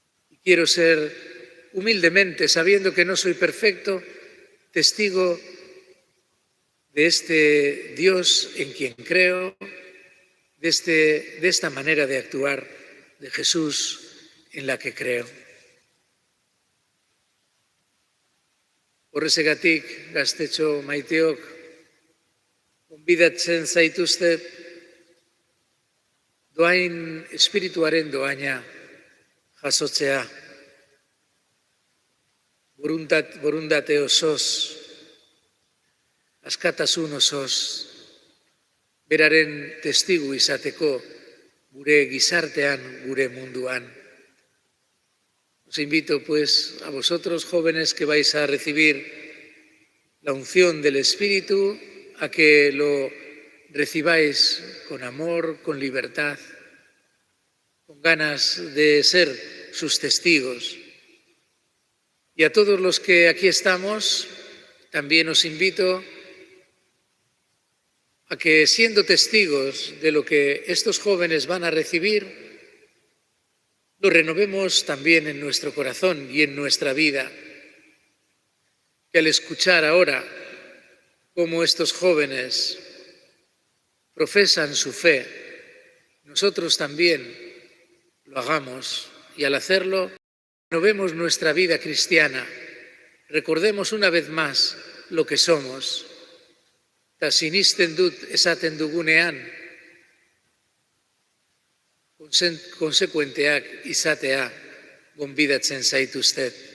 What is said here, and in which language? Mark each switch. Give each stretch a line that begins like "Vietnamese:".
Spanish: Y quiero ser humildemente, sabiendo que no soy perfecto, testigo de este Dios en quien creo, de esta manera de actuar de Jesús en la que creo.
Basque: Horrexegatik, gaztetxo maiteok, gonbidatzen zaituztet, doain espirituaren doaina jasotzea, borundate osoz, askatasun osoz, beraren testigu izateko gure gizartean, gure munduan.
Spanish: Os invito pues a vosotros, jóvenes, que vais a recibir la unción del Espíritu, a que lo recibáis con amor, con libertad, con ganas de ser sus testigos. Y a todos los que aquí estamos, también os invito a que, siendo testigos de lo que estos jóvenes van a recibir, lo renovemos también en nuestro corazón y en nuestra vida. Que al escuchar ahora cómo estos jóvenes profesan su fe, nosotros también lo hagamos, y al hacerlo renovemos nuestra vida cristiana. Recordemos una vez más lo que somos.
Basque: Ta sinisten dut esaten dugunean, konsekuenteak izatea gonbidatzen zaituztet.